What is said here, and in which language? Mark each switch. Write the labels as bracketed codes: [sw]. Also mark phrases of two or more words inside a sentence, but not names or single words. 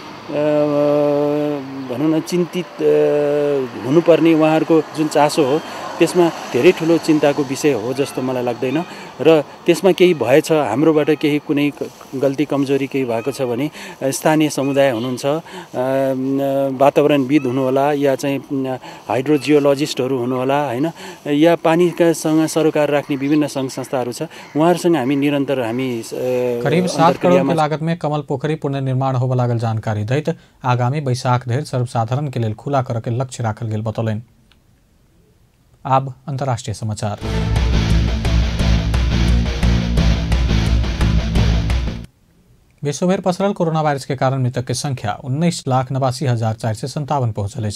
[ne] भनौँ न चिन्तित हुनुपर्ने उहाँहरूको जुन चासो हो त्यसमा धेरै ठुलो चिन्ताको विषय हो जस्तो मलाई लाग्दैन र त्यसमा केही भएछ हाम्रोबाट केही कुनै गल्ती कमजोरी केही भएको छ भने स्थानीय समुदाय हुनुहुन्छ, वातावरणविद हुनुहोला या चाहिँ हाइड्रोजियोलोजिस्टहरू हुनुहोला हैन, या पानीकासँग सरोकार राख्ने विभिन्न सङ्घ संस्थाहरू छ, उहाँहरूसँग हामी निरन्तर हामी [mai] करीब 7 करोड़ की लागत में कमल पोखरी पुनर्निर्माण होबे लागल जानकारी दैत आगामी बैसाख धरि सर्वसाधारण के लेल खुला करे के लक्ष्य राखल गेल बतौलनि। अब अंतर्राष्ट्रीय समाचार। विश्वभर पसरल कोरोना वायरस के कारण मृतक की संख्या 19,89,457 पहुंचल अछि।